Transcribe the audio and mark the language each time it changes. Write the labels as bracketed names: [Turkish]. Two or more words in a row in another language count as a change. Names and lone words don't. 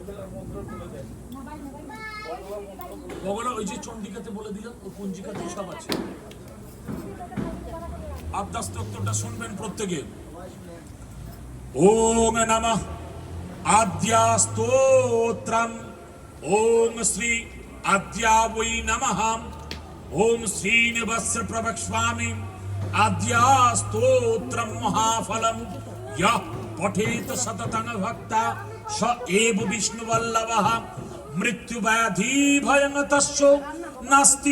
[Bangla] বগলা ওই যে চন্ডিকাতে বলে দিলাম ও পঞ্জিকাতে সব আছে আদ্যাস্তোত্রটা শুনবেন প্রত্যেকে [Sanskrit] ওম নমঃ আদ্যাস্তোত্রম ওম শ্রী আদ্যা বৈ নমঃ ওম শ্রীনিবাস প্রবক্ষ্যামি আদ্যাস্তোত্রম মহাফলম ইয়ঃ পঠেত সততং ভক্তা স এব বিষ্ণুবল্লভঃ মৃত্যুব্যাধি ভয়ং তস্য নাস্তি